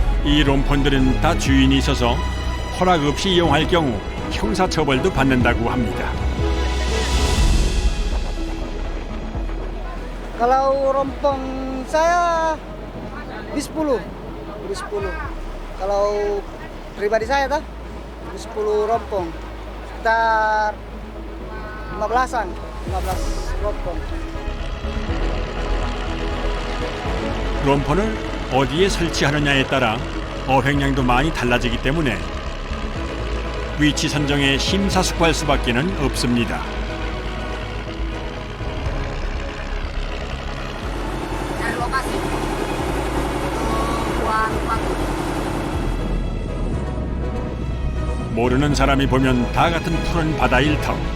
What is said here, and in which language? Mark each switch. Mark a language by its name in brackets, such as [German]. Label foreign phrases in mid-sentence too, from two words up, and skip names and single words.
[Korean] 이 롬폰들은 다 주인이 있어서 허락 없이 이용할 경우 형사처벌도 받는다고 합니다. [Malay] Kalau rompong saya di 10. Kalau pribadi saya dah di 10 rompong. Sekitar 15 rompong. [Korean] 롬폰을 어디에 설치하느냐에 따라 어획량도 많이 달라지기 때문에 위치 선정에 심사숙고할 수밖에는 없습니다. 모르는 사람이 보면 다 같은 푸른 바다 일터.